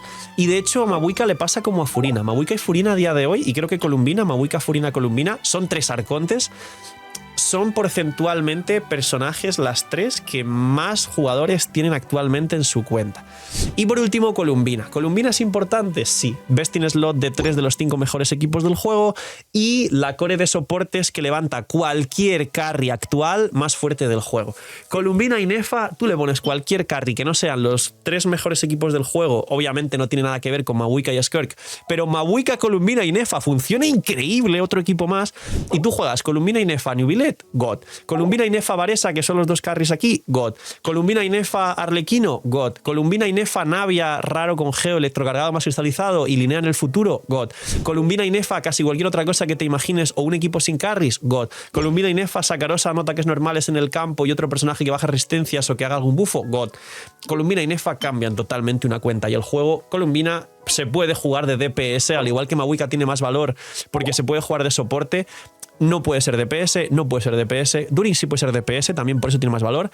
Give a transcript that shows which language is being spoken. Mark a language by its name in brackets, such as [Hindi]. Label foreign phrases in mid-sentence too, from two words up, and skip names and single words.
[Spanish] Y de hecho, a Mawika le pasa como a Furina. Mawika y Furina a día de hoy, y creo que Columbina, Mawika, Furina, Columbina, son 3 arcontes. Son porcentualmente personajes las 3 que más jugadores tienen actualmente en su cuenta. Y por último, Columbina. ¿Columbina es importante? Sí. [English] Best in slot [Spanish] de 3 de los 5 mejores equipos del juego y la core de soportes que levanta cualquier carry actual más fuerte del juego. Columbina y Nefa, tú le pones cualquier carry que no sean los 3 mejores equipos del juego, obviamente no tiene nada que ver con Mawika y Skirk, pero Mawika, Columbina y Nefa funciona increíble, otro equipo más, y tú juegas Columbina y Nefa, New Billet, God. Columbina y Nefa Varesa, que son los 2 carries aquí, God. Columbina y Nefa Arlequino, God. Columbina y Nefa Navia, raro con geo, electrocargado más cristalizado y linea en el futuro, God. Columbina y Nefa casi cualquier otra cosa que te imagines o un equipo sin carries, God. Columbina y Nefa Sacarosa, no ataques normales en el campo y otro personaje que baja resistencias o que haga algún bufo, God. Columbina y Nefa cambian totalmente una cuenta y el juego Columbina se puede jugar de DPS, al igual que Mawika tiene más valor porque se puede jugar de soporte. No puede ser DPS, no puede ser DPS. During sí puede ser DPS, también por eso tiene más valor.